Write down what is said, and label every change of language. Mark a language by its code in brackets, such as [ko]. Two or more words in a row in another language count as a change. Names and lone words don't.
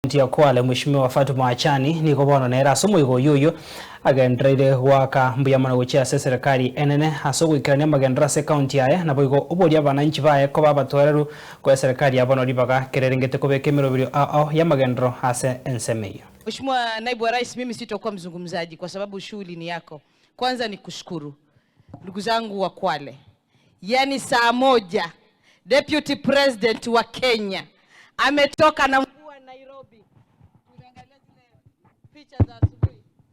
[guz] Ntia Kwale Mheshimiwa Fatuma Achani niko bono nera somo igo yoyo agendrede waka mbuyamana gochia serikali enene hasogo ikania magendrase county aya na boigo obodi abananchi baye ko babatwereru ko serikali abano ribaga kererengete ko bekemero biro ya magendro hase ensemeyo. [sw] Mheshimiwa Naibu wa Rais, mimi sitakuwa mzungumzaji kwa sababu shughuli ni yako. Kwanza ni kushukuru ndugu zangu wa Kwale. Yani saa moja [en] Deputy President [sw] wa Kenya ametoka na Nairobi. Tumeangalia zile picha za asubuhi.